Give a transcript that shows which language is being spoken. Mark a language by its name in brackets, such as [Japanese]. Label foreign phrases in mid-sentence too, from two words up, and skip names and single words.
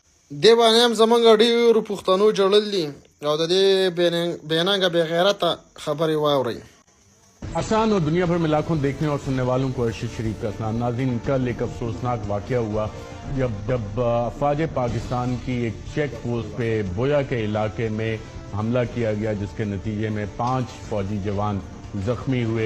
[Pashto] دې باندې هم زمونږ ډېرو پښتنو جړل دي او د دې بېننګه بې غیرته خبرې واورئ. [Urdu] آسان اور دنیا بھر میں لاکھوں دیکھنے اور سننے والوں کو ارشد شریف کا سلام. ناظرین، کل ایک افسوسناک واقعہ ہوا جب افواج پاکستان کی ایک [English] check post [Urdu] پہ بویا کے علاقے میں حملہ کیا گیا، جسکے نتیجے میں 5 فوجی جوان زخمی ہوئے.